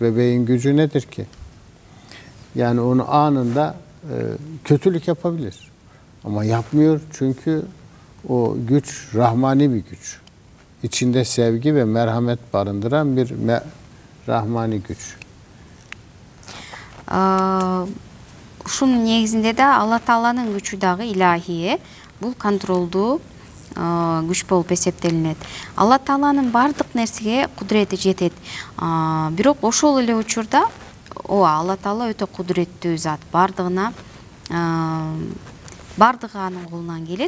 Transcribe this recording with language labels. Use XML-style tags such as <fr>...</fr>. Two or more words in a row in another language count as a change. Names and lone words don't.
<tr>Bebeğin gücü nedir ki? Yani onu anında kötülük yapabilir. Ama yapmıyor çünkü o güç rahmani bir güç. İçinde sevgi ve merhamet barındıran bir rahmani güç.</tr> <ky>Ушунун негизинде да Алла Тааланын күчү дагы илахие, бул контролдуу күч болуп эсептелинет. Алла Тааланын бардык нерсеге кудурети жетет. Бирок ошол эле учурда Алла Таала өтө кудуреттүү зат, бардыгына бардыгы анын колунан келет.</ky>